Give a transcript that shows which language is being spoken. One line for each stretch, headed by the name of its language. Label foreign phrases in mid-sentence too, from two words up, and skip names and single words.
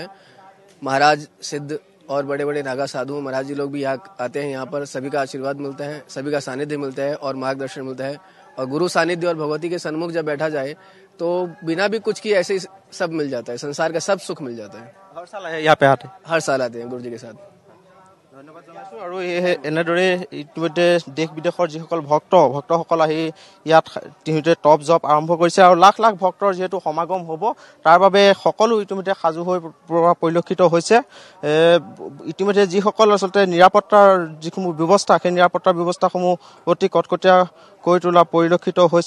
Hindi: महाराज सिद्ध और बड़े बड़े नागा साधु महाराज जी लोग भी यहाँ आते हैं। यहाँ पर सभी का आशीर्वाद मिलता है, सभी का सानिध्य मिलता है और मार्गदर्शन मिलता है। और गुरु सानिध्य और भगवती के सन्मुख जब बैठा जाए तो बिना भी कुछ किए ऐसे ही सब मिल जाता है, संसार का सब सुख मिल जाता है। हर साल यहाँ पे आते? हर साल आते हैं गुरु जी के साथ।
Assamese: ধন্যবাদ জনাইছোঁ। আৰু এনেদৰে ইতিমধ্যে দেশ বিদেশৰ যিসকল ভক্তসকল আহি ইয়াত ইতিমধ্যে টপ জপ আৰম্ভ কৰিছে আৰু লাখ লাখ ভক্তৰ যিহেতু সমাগম হ'ব, তাৰ বাবে সকলো ইতিমধ্যে সাজু হৈ পৰা পৰিলক্ষিত হৈছে। ইতিমধ্যে যিসকল আচলতে নিৰাপত্তাৰ যিসমূহ ব্যৱস্থা, সেই নিৰাপত্তাৰ ব্যৱস্থাসমূহ অতি কটকটীয়া কৰি তোলা পৰিলক্ষিত হৈছে।